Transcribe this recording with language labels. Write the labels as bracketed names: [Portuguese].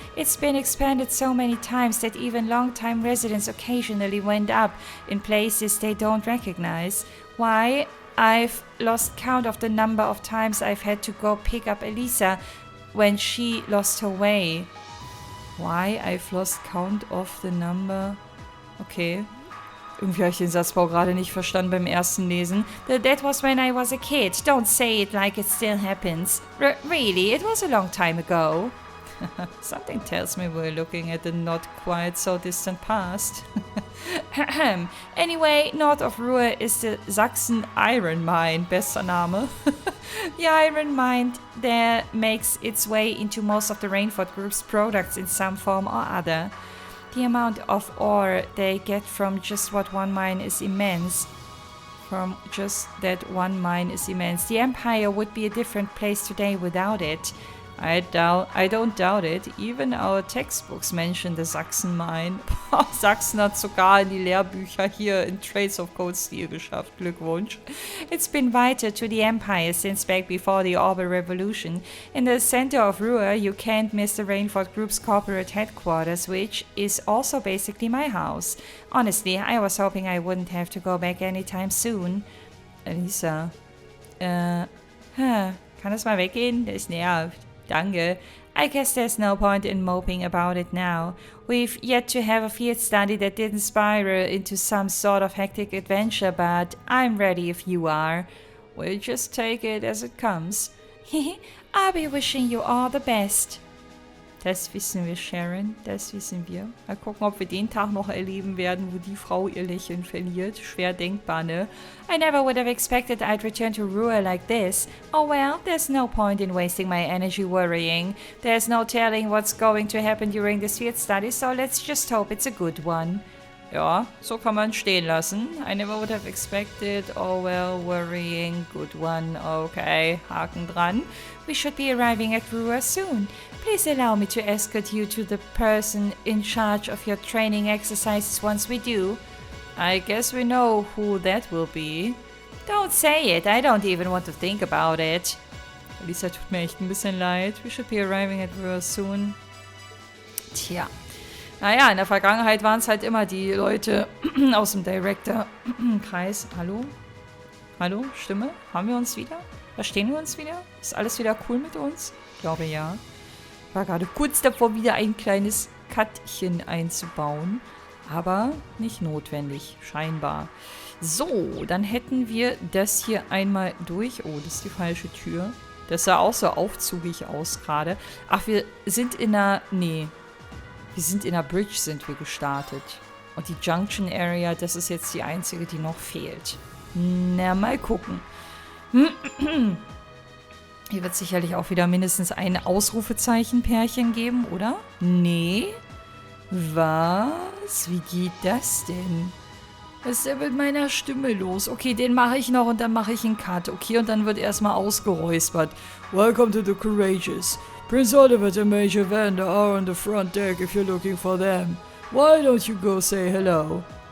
[English] It's been expanded so many times that even long-time residents occasionally went up in places they don't recognize. Why? I've lost count of the number of times I've had to go pick up Elisa when she lost her way. Why? I've lost count of the number... Okay. [German] Irgendwie habe ich den Satzbau gerade nicht verstanden beim ersten Lesen. [English] That was when I was a kid. Don't say it like it still happens. Really, it was a long time ago. Something tells me we're looking at the not quite so distant past. Anyway, north of Roer is the Sachsen Iron Mine. [German] Bester Name. [English] The iron mine there makes its way into most of the Rainford Group's products in some form or other. The amount of ore they get from just one mine is immense. The Empire would be a different place today without it. I don't doubt it. Even our textbooks mention the Sachsen Mine. [German] Sachsen hat sogar in die Lehrbücher hier in Traits of Cold Steel geschafft. Glückwunsch. [English] It's been vital to the Empire since back before the Orbital Revolution. In the center of Roer, you can't miss the Rainford Group's corporate headquarters, which is also basically my house. Honestly, I was hoping I wouldn't have to go back anytime soon. [German] Elisa. Kann das mal weggehen? Das nervt. Danke. [English] I guess there's no point in moping about it now. We've yet to have a field study that didn't spiral into some sort of hectic adventure, but I'm ready if you are. We'll just take it as it comes. I'll be wishing you all the best. [German] Das wissen wir, Sharon, das wissen wir. Mal gucken, ob wir den Tag noch erleben werden, wo die Frau ihr Lächeln verliert. Schwer denkbar, ne? [English] I never would have expected I'd return to Roer like this. Oh well, there's no point in wasting my energy worrying. There's no telling what's going to happen during this field study, so let's just hope it's a good one. [German] Ja, so kann man stehen lassen. [English] I never would have expected, oh well, worrying, good one, okay, [German] Haken dran. [English] We should be arriving at Roer soon. Please allow me to escort you to the person in charge of your training exercises once we do. I guess we know who that will be. Don't say it, I don't even want to think about it. [German] Lisa tut mir echt ein bisschen leid. [English] We should be arriving at Roer soon. [German] Tja. Naja, in der Vergangenheit waren es halt immer die Leute aus dem Director-Kreis. Hallo? Hallo? Stimme? Haben wir uns wieder? Verstehen wir uns wieder? Ist alles wieder cool mit uns? Ich glaube ja. Ich war gerade kurz davor, wieder ein kleines Cutchen einzubauen. Aber nicht notwendig, scheinbar. So, dann hätten wir das hier einmal durch. Oh, das ist die falsche Tür. Das sah auch so aufzugig aus gerade. Ach, wir sind in einer... Nee. Wir sind in der Bridge, sind wir gestartet. Und die Junction Area, das ist jetzt die einzige, die noch fehlt. Na, mal gucken. Hier wird sicherlich auch wieder mindestens ein Ausrufezeichen-Pärchen geben, oder? Nee. Was? Wie geht das denn? Was ist denn mit meiner Stimme los? Okay, den mache ich noch und dann mache ich einen Cut. Okay, und dann wird erstmal ausgeräuspert. [English] Welcome to the Courageous. Prince Oliver and Major Vander are on the front deck if you're looking for them. Why don't you go say hello?